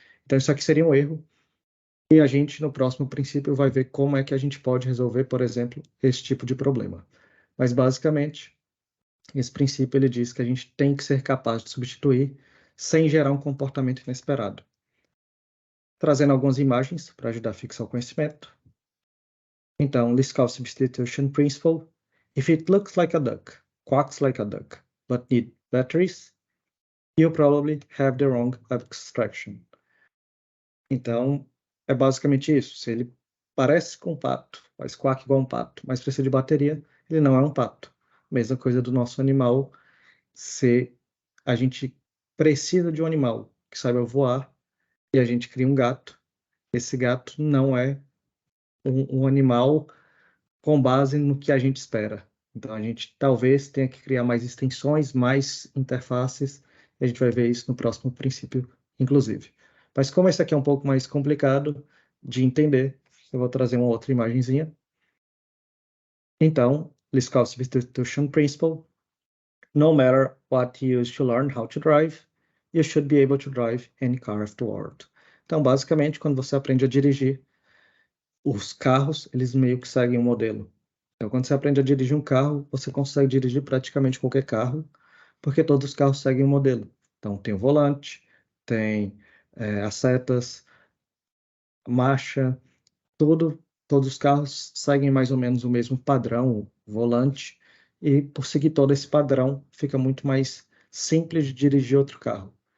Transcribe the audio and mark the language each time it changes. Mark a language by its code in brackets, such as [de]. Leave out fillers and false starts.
[pt] Então isso aqui seria um erro, e a gente no próximo princípio vai ver como é que a gente pode resolver, por exemplo, esse tipo de problema. Mas basicamente, esse princípio ele diz que a gente tem que ser capaz de substituir sem gerar um comportamento inesperado. Trazendo algumas imagens para ajudar a fixar o conhecimento. Então, Liskov substitution principle. [en] If it looks like a duck, quacks like a duck, but needs batteries, you probably have the wrong abstraction. [pt] Então, é basicamente isso. Se ele parece com um pato, faz quack igual um pato, mas precisa de bateria, ele não é um pato. Mesma coisa do nosso animal. Se a gente precisa de um animal que saiba voar e a gente cria um gato, esse gato não é um animal com base no que a gente espera. Então, a gente talvez tenha que criar mais extensões, mais interfaces, e a gente vai ver isso no próximo princípio, inclusive. Mas como esse aqui é um pouco mais complicado de entender, eu vou trazer uma outra imagenzinha. Então, Liskov Substitution Principle. [en] No matter what you use to learn how to drive, you should be able to drive any car afterward. [pt] Então, basicamente, quando você aprende a dirigir, os carros, eles meio que seguem um modelo. Então, quando você aprende a dirigir um carro, você consegue dirigir praticamente qualquer carro, porque todos os carros seguem um modelo. Então, tem o volante, tem as setas, marcha, todos os carros seguem mais ou menos o mesmo padrão, o volante, e por seguir todo esse padrão, fica muito mais simples de dirigir outro carro.